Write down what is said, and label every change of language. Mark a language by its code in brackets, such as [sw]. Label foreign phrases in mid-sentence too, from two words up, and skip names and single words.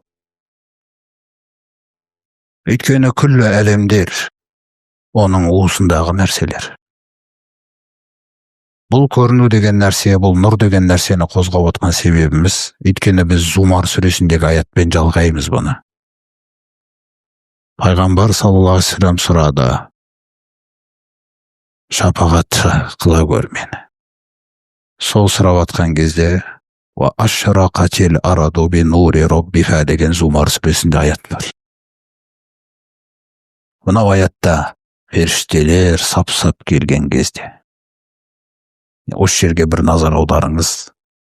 [kk] Өйткені күллі әлемдер оның уысындағы нәрселер. Бұл көріну деген нәрсе, бұл нұр деген нәрсені қозғап отқан себебіміз, өйткені біз Зумар сүресіндегі аятпен жалғаймыз бұны. Пайғамбар [ar] صلى الله عليه وسلم [kk] сұрады: шапағат қыла көр мені. Сол сұрап атқан кезде [ar] «وأشرقت الأرض بنور ربها» [kk] деген Зумар сүресінде аят бар. Мынау аятта періштелер сап-сап келген кезде, осы жерге бір назар аударыңыз.